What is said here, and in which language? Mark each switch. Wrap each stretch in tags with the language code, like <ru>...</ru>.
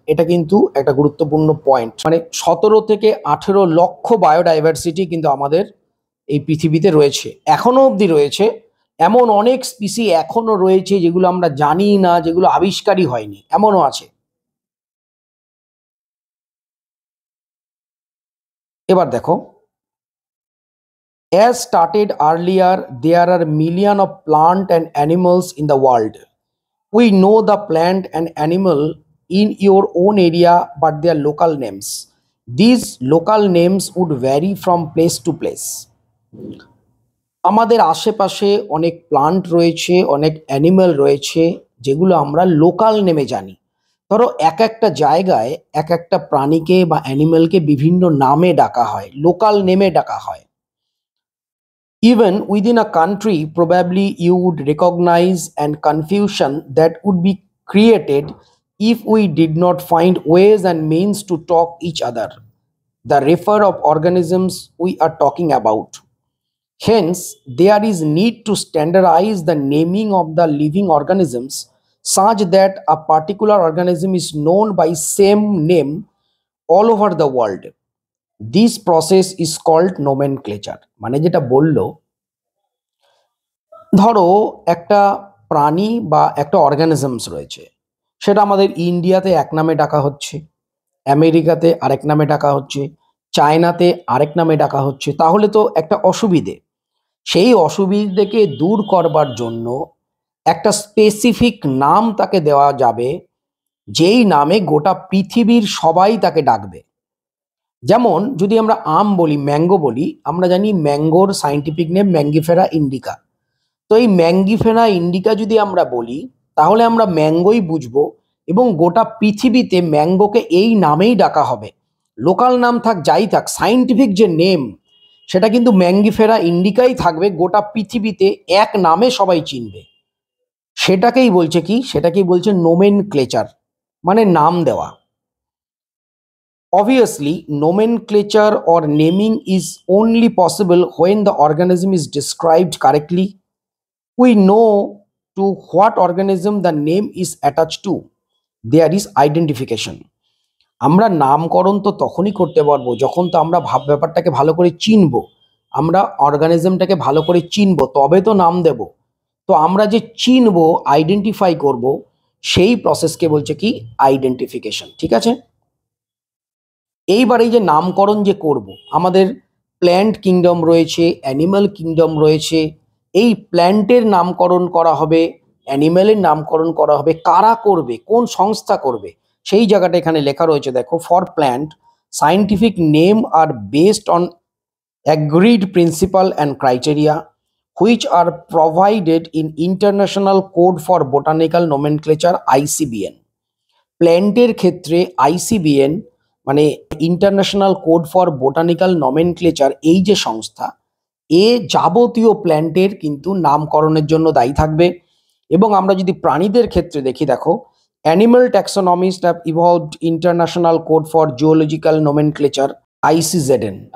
<bn>এটা কিন্তু একটা গুরুত্বপূর্ণ পয়েন্ট, মানে 17 থেকে 18 লক্ষ বায়োডাইভার্সিটি কিন্তু আমাদের এই পৃথিবীতে রয়েছে, এখনো অবধি রয়েছে। এমন অনেক স্পিসি এখনো রয়েছে যেগুলো আমরা জানি না, যেগুলো আবিষ্কারই হয়নি, এমনও আছে। এবার দেখো,</bn> <en>as stated earlier, there are millions of plant and animals in the world. We know the plant and animal in your own area, but their local names. These local names would vary from place to place.</en> <bn>আমাদের আশেপাশে অনেক plant রয়েছে, অনেক animal রয়েছে, যেগুলো আমরা local নেমে জানি। ধরো এক একটা জায়গায় এক একটা প্রাণীকে বা অ্যানিমেলকে বিভিন্ন নামে ডাকা হয়, লোকাল নেমে ডাকা হয়।</bn> <en>Even within a country, probably you would recognize and confusion that would be created if we did not find ways and means to talk each other, the refer of organisms we are talking about. Hence, there is need to standardize the naming of the living organisms such that a particular organism is known by same name all over the world. This process is called nomenclature.</en> <bn>মানে যেটা বললো, ধরো একটা প্রাণী বা একটা organisms রয়েছে, সেটা আমাদের ইন্ডিয়াতে এক নামে ডাকা হচ্ছে, আমেরিকাতে আরেক নামে ডাকা হচ্ছে, চায়নাতে আরেক নামে ডাকা হচ্ছে। তাহলে তো একটা অসুবিধে, সেই অসুবিধেকে দূর করবার জন্য একটা স্পেসিফিক নাম তাকে দেওয়া যাবে, যেই নামে গোটা পৃথিবীর সবাই তাকে ডাকবে। যেমন যদি আমরা আম বলি, ম্যাঙ্গো বলি, আমরা জানি ম্যাঙ্গোর সায়েন্টিফিক নেম ম্যাঙ্গিফেরা ইন্ডিকা। তো এই ম্যাঙ্গিফেরা ইন্ডিকা যদি আমরা বলি, তাহলে আমরা ম্যাঙ্গোই বুঝবো, এবং গোটা পৃথিবীতে ম্যাঙ্গোকে এই নামেই ডাকা হবে। লোকাল নাম থাক যাই থাক, সাইন্টিফিক যে নেম সেটা কিন্তু ম্যাঙ্গিফেরা ইন্ডিকাই থাকবে, গোটা পৃথিবীতে এক নামে সবাই চিনবে। সেটাকেই বলছে কি, সেটাকেই বলছে নোমেনক্লেচার, মানে নাম দেওয়া।</bn> <en>Obviously, nomenclature or naming is only possible when the organism is described correctly. We know to what organism the name is attached to. There is identification.</en> <bn>আমরা নামকরণ তো তখনই করতে পারবো যখন তো আমরা ব্যাপারটাকে ভালো করে চিনবো, আমরা অর্গানিজমটাকে ভালো করে চিনবো, তবে তো নাম দেব। তো আমরা যে চিনবো, আইডেন্টিফাই করব, সেই প্রসেসকে বলছে কি আইডেন্টিফিকেশন। ঠিক আছে, এইবার এই যে নামকরণ যে করব, আমাদের প্ল্যান্ট কিংডম রয়েছে, অ্যানিম্যাল কিংডম রয়েছে। এই প্ল্যান্টের নামকরণ করা হবে, অ্যানিম্যালের নামকরণ করা হবে, কারা করবে, কোন সংস্থা করবে, সেই জায়গাটা এখানে লেখা রয়েছে। দেখো,</bn> <en>For plant scientific name are based on agreed principle and criteria which are provided in International Code for Botanical Nomenclature ICBN.</en> <bn>প্ল্যান্টের ক্ষেত্রে ICBN মানে international code for botanical nomenclature, এই যে সংস্থা, এ যাবতীয় প্ল্যান্টের কিন্তু নামকরণের জন্য দায়ী থাকবে। এবং আমরা যদি প্রাণীদের ক্ষেত্রে দেখি, দেখো,</bn> <en>Animal taxonomist have evolved international code for geological nomenclature ICZN।</en>